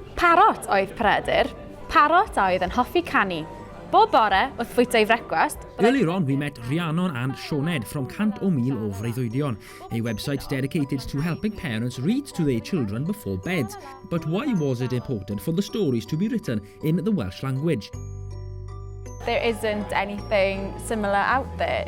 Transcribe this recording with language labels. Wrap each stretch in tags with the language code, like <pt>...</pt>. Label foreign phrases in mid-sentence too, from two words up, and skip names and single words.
<cy>Parot oedd Peredur. Parot oedd yn hoffi canu. Bob bore wrth fwyta ei frecwast.</cy> <en>Earlier on, we met Rhiannon and Sioned from Cant o Mil o Freuddwydion, a website dedicated to helping parents read to their children before bed. But why was it important for the stories to be written in the Welsh language? There isn't anything similar out there.</en>